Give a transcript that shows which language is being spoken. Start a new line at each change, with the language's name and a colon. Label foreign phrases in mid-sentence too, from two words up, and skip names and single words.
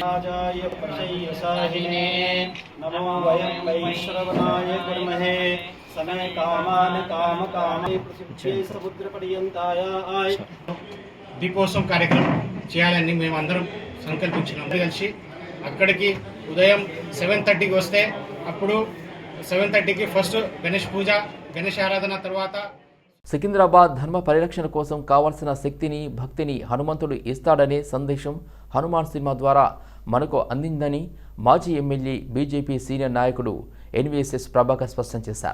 Sanskrit: नमो वयं वैश्रवणाय कुर्महे समय कामान काम कामे प्रसिद्धे समुद्र पर्यंताय आय
Telugu: దీపోత్సవం కార్యక్రమం చేయాలని మేమందరం సంకల్పించినాం. కలిసి అక్కడికి ఉదయం 7:30కి వస్తే అప్పుడు 7:30కి ఫస్ట్ గణేష్ పూజ, గణేష్ ఆరాధన తర్వాత సికింద్రాబాద్ ధర్మ పరిరక్షణ కోసం కావాల్సిన శక్తిని, భక్తిని హనుమంతుడు ఇస్తాడనే సందేశం హనుమాన్ సినిమా ద్వారా మనకు అందిందని మాజీ ఎమ్మెల్యే బీజేపీ సీనియర్ నాయకుడు ఎన్వీఎస్ఎస్ ప్రభాకర్ స్పష్టం చేశారు.